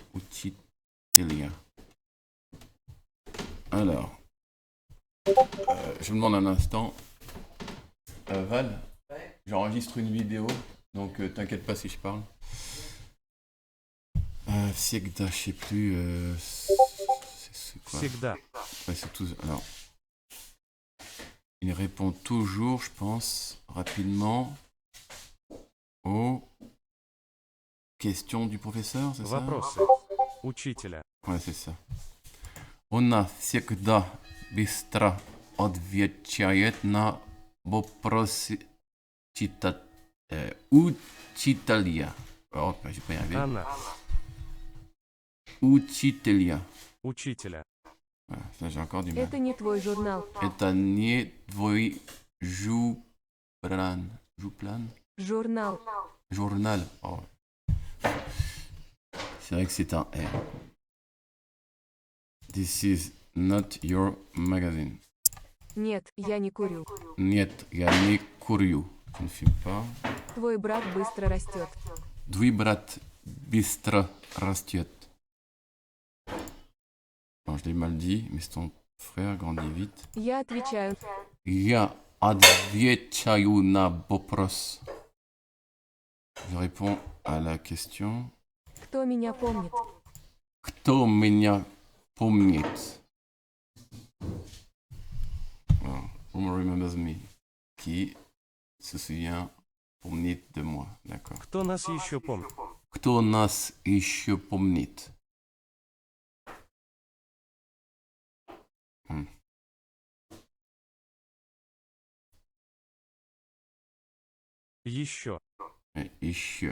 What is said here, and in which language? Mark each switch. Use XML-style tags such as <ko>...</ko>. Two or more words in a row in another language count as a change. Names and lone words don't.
<fr>Alors, je me demande un instant. Val, j'enregistre une vidéo, donc t'inquiète pas si je parle. Всегда, je sais plus. C'est quoi?</fr> <ru>Всегда.</ru> <fr>Ouais, c'est tout. Alors, il répond toujours, je pense, rapidement aux questions du professeur, c'est ça?</fr> <ru>Вопросы. Учителя.</ru> <fr>Ouais, c'est ça.</fr> <ru>Она всегда быстро отвечает на вопросы учителя.</ru> <fr>Oh, j'ai pas y arrivé.</fr> <ru>Она. Учителя. Учителя.</ru> <fr>Voilà, ça j'ai encore du mal.</fr> <ru>Это не твой журнал. Это не твой жупран. Жуплан? Журнал.</ru> <fr>Journal. Oh. C'est vrai que c'est un R.</fr> <en>This is not your magazine.</en> <ru>Нет, я не курю. Нет, я не курю.</ru> <fr>Je ne fume pas.</fr> <ru>Твой брат быстро растет. Твой брат быстро растет.</ru> <fr>Bon, je l'ai mal dit, mais ton frère grandit vite.</fr> <ru>Я отвечаю. Я отвечаю на вопрос.</ru> <fr>Je réponds à la question.</fr> <ru>Кто меня помнит? Кто меня помнит?</ru> <en>Well, who remembers me?</en> <fr>Qui se souvient, помнит de moi. D'accord.</fr> <ru>Кто нас еще помнит? Кто нас еще помнит? Еще. Еще.</ru>